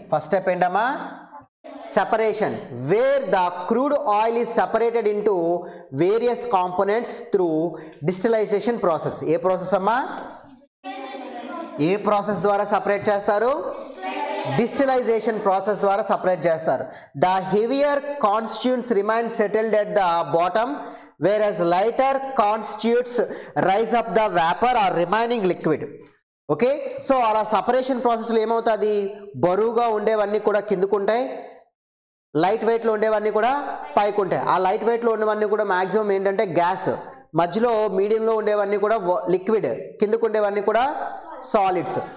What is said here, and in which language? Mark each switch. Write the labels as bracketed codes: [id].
[te] First step ఏంటమ్మా, [en] separation, where the crude oil is separated into various components through distillation process. [te] ఏ process అమ్మా, ఏ process ద్వారా separate చేస్తారు, డిస్టిలైజేషన్ process ద్వారా separate చేస్తారు. [en] The heavier constituents remain settled at the bottom, whereas lighter constituents rise up the vapor or remaining liquid. [te] Okay, so అలా separation ప్రాసెస్లో ఏమవుతుంది, బరువుగా ఉండేవన్నీ కూడా కిందకుంటాయి, లైట్ వెయిట్లో ఉండేవన్నీ కూడా పైకి ఉంటాయి. ఆ లైట్ వెయిట్లో ఉండేవన్నీ కూడా మ్యాక్సిమం ఏంటంటే గ్యాస్, మధ్యలో మీడియంలో ఉండేవన్నీ కూడా లిక్విడ్, కిందకు ఉండేవన్నీ కూడా సాలిడ్స్.